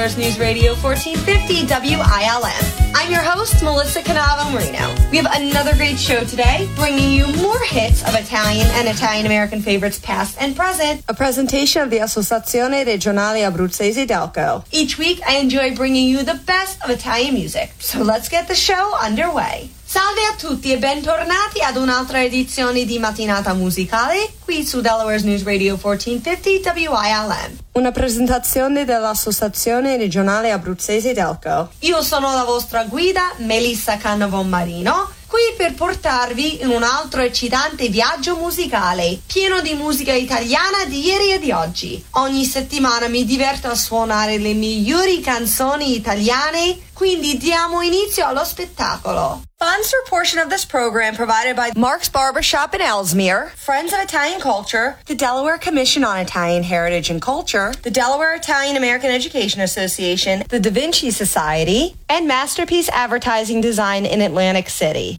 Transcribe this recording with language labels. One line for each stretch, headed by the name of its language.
English: Delaware's News Radio 1450 WILM. I'm your host, Melissa Canava-Marino. We have another great show today, bringing you more hits of Italian and Italian-American favorites past and present. A presentation of the Associazione Regionale Abruzzese Delco. Each week, I enjoy bringing you the best of Italian music. So let's get the show underway.
Italian: Salve a tutti e bentornati ad un'altra edizione di Mattinata Musicale qui su Delaware's News Radio 1450 WILM. Una presentazione dell'Associazione Regionale Abruzzese Delco. Io sono la vostra guida, Melissa Canavo-Marino, qui per portarvi in un altro eccitante viaggio musicale, pieno di musica italiana di ieri e di oggi. Ogni settimana mi diverto a suonare le migliori canzoni italiane, quindi diamo inizio allo spettacolo.
English: Funds for portion of this program provided by Mark's Barbershop in Ellesmere, Friends of Italian Culture, the Delaware Commission on Italian Heritage and Culture, the Delaware Italian American Education Association, the Da Vinci Society, and Masterpiece Advertising Design in Atlantic City.